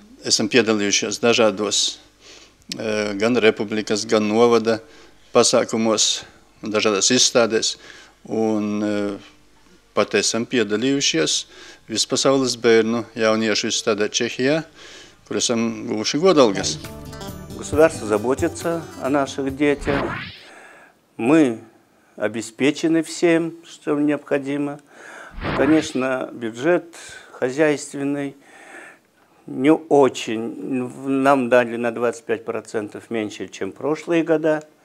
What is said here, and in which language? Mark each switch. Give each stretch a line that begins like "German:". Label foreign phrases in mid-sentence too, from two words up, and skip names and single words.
Latvian: Esam piedalījušies dažādos gan republikas, gan novada pasākumos, dažādās izstādēs, un pat esam piedalījušies vispasaules bērnu jauniešu izstādē Čehijā, kur esam guvuši godalgas.
Russian: Государство заботится о наших детях. Мы обеспечены всем, что необходимо. Конечно, бюджет хозяйственный не очень. Нам дали на 25% меньше, чем прошлые года.